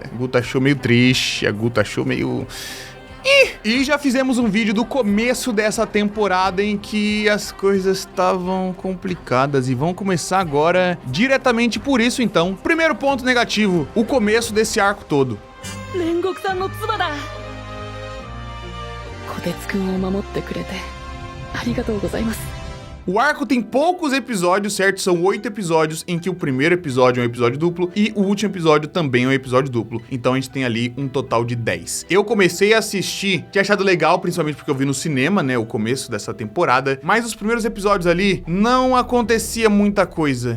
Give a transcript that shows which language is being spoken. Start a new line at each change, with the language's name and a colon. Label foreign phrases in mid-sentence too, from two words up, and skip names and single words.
Portuguese: Guto achou meio triste, Guto achou meio... E já fizemos um vídeo do começo dessa temporada em que as coisas estavam complicadas e vão começar agora diretamente por isso então. Primeiro ponto negativo, o começo desse arco todo.
Japanese: 煉獄さんの鍔だ。小鉄くんを守ってくれてありがとうございます.
Portuguese: O arco tem poucos episódios, certo? São 8 episódios, em que o primeiro episódio é um episódio duplo e o último episódio também é um episódio duplo. Então a gente tem ali um total de 10. Eu comecei a assistir, tinha achado legal, principalmente porque eu vi no cinema, né, o começo dessa temporada, mas os primeiros episódios ali não acontecia muita coisa.